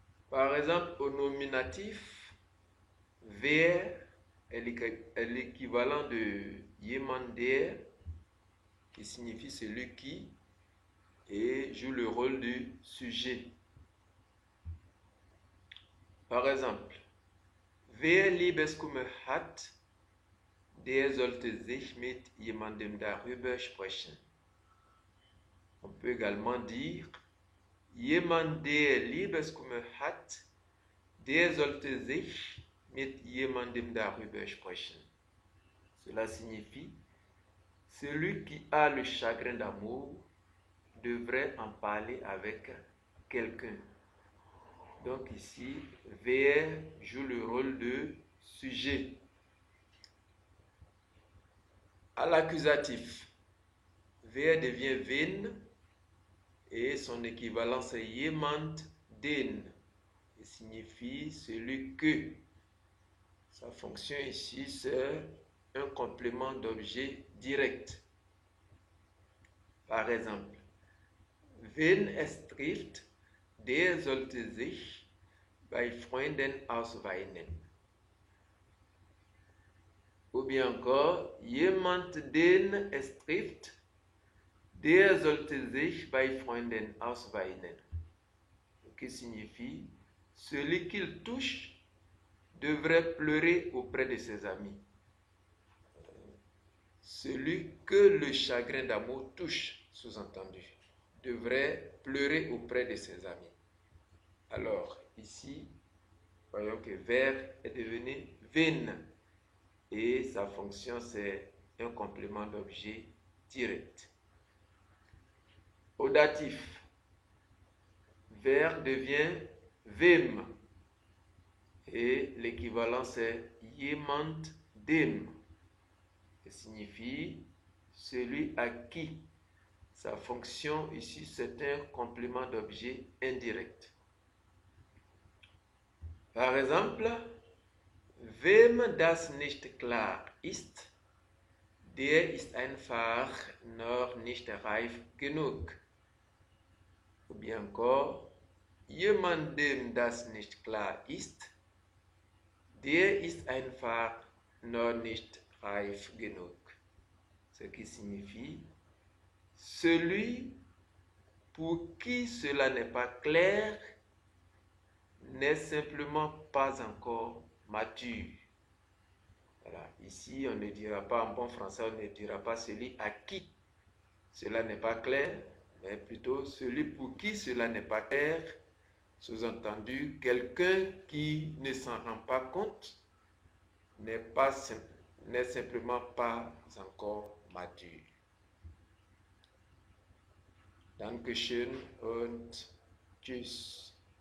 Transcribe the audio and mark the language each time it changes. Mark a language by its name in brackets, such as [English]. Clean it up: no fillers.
[French] Par exemple, au nominatif, wer est l'équivalent de [German] jemand der, [French] qui signifie celui qui, et joue le rôle du sujet. Par exemple, [German] wer Liebeskummer hat, der sollte sich mit jemandem darüber sprechen. [French] On peut également dire [German] jemand, der Liebeskummer hat, der sollte sich mit jemandem darüber sprechen. [French] Cela signifie celui qui a le chagrin d'amour devrait en parler avec quelqu'un. Donc ici, wer joue le rôle de sujet. À l'accusatif, wer devient wen et son équivalent c'est [German] jemand den, [French] qui signifie celui que. Sa fonction ici c'est un complément d'objet direct. Par exemple, [German] wen es trifft, der sollte sich bei Freunden ausweinen. [French] Ou bien encore, [German] jemand, den es trifft, der sollte sich bei Freunden ausweinen. [French] Qui signifie celui qu'il touche devrait pleurer auprès de ses amis. Celui que le chagrin d'amour touche, sous-entendu, devrait pleurer auprès de ses amis. Alors, ici, voyons que wer est devenu wen et sa fonction c'est un complément d'objet direct. Au datif, wer devient wem et l'équivalent c'est [German] jemand dem, [French] qui signifie celui à qui. Sa fonction ici c'est un complément d'objet indirect. Par exemple, [German] wem das nicht klar ist, der ist einfach noch nicht reif genug. [French] Ou bien encore, [German] jemandem das nicht klar ist, der ist einfach noch nicht reif genug. [French] Ce qui signifie celui pour qui cela n'est pas clair n'est simplement pas encore mature. Voilà. Ici, on ne dira pas, en bon français, on ne dira pas celui à qui cela n'est pas clair, mais plutôt celui pour qui cela n'est pas clair, sous-entendu, quelqu'un qui ne s'en rend pas compte n'est simplement pas encore mature. [German] Dankeschön und tschüss.